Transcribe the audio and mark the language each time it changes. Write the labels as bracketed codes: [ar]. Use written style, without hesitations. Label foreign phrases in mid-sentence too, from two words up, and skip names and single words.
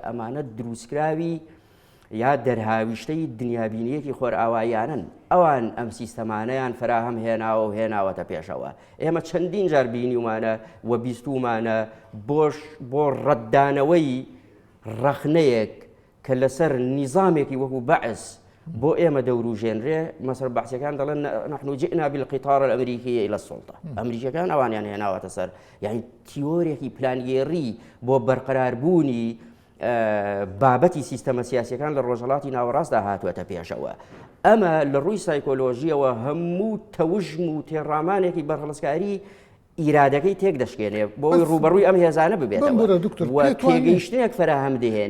[ckb] ئەمانە دروستکراوی یا دەرهاویشتەی دنیابینیەکی خۆرئاواییانن ئەوان ئەم سیستەمانەیان فراهەم هێناوە و هێناوەتە پێشەوە ئێمە چەندین جار بینیومانە و بیستومانە بۆ ڕەتدانەوەی ڕەخنەیەک کە لەسەر نیزامێکی وەکو بەعس بۆ ئێمە دەوروژێنرێ مەسەر بەحسیەکان دەڵێن [ar] نحن جئنا بالقطار الأمريكي إلى السلطة [ckb] ئەمریکەکان ئەوانیان هێناوەتە سەر یعنی تیۆرێکی پلانگێڕی بۆ بەرقەراربوونی بابەتی سیستەمە سیاسیەکان لە ڕۆژهەڵاتی ناوەڕاستدا هاتووەتە پێشەوە ئەمە لە ڕووی سایکۆلۆژیەوە هەموو تەوژم و تێڕامانێکی بەرهەڵسکاری ئیرادەکەی تێک دەشکێنێ بۆی ڕوبەڕووی ئەم هێزانە ببێتەوە تێگەیشتنێک فراهەم دەهێنێ